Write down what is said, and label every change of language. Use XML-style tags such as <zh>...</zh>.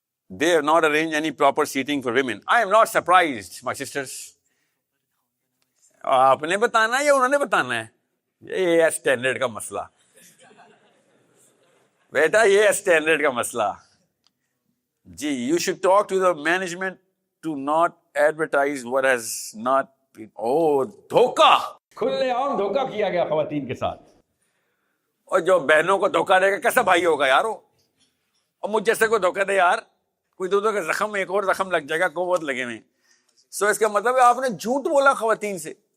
<en>They have not arranged any proper seating for women. I am not surprised, my sisters.</en> <ur>آپ نے بتانا ہے یا انہوں نے بتانا ہے؟ یہ ہے اسٹینڈرڈ کا مسئلہ بیٹا، یہ ہے اسٹینڈرڈ کا مسئلہ.</ur> <en>جی you should talk to the management to not advertise what has not been.</en> <ur>Oh, دھوکہ، کھلے عام دھوکہ کیا گیا خواتین کے ساتھ. اور جو بہنوں کو دھوکہ دے گا کیسا بھائی ہوگا یارو. اور مجھ جیسے کو دھوکہ دے یار، کوئی دو کا زخم، ایک اور زخم لگ جائے گا، قوت لگے میں. سو اس کا مطلب ہے آپ نے جھوٹ بولا خواتین سے.</ur>